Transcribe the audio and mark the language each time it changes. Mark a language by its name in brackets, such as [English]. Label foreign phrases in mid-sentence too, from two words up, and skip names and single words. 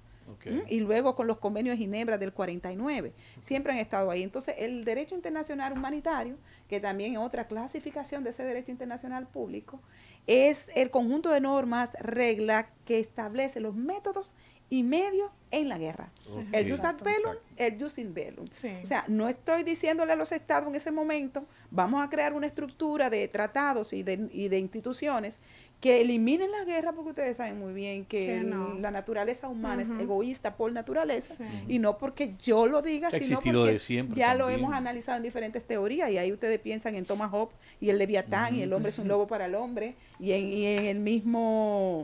[Spanish] Y luego con los convenios de Ginebra del 49, siempre han estado ahí. Entonces, el derecho internacional humanitario, que también es otra clasificación de ese derecho internacional público, es el conjunto de normas, reglas que establece los métodos y medios en la guerra. [Latin] El jus ad bellum, el jus in bellum. [Spanish] O sea, no estoy diciéndole a los estados en ese momento, vamos a crear una estructura de tratados y de instituciones que eliminen la guerra, porque ustedes saben muy bien que la naturaleza humana es egoísta por naturaleza, y no porque yo lo diga, sino porque ya lo hemos analizado en diferentes teorías, y ahí ustedes piensan en Thomas Hobbes y el Leviatán, y el hombre es un lobo para el hombre, y en el mismo...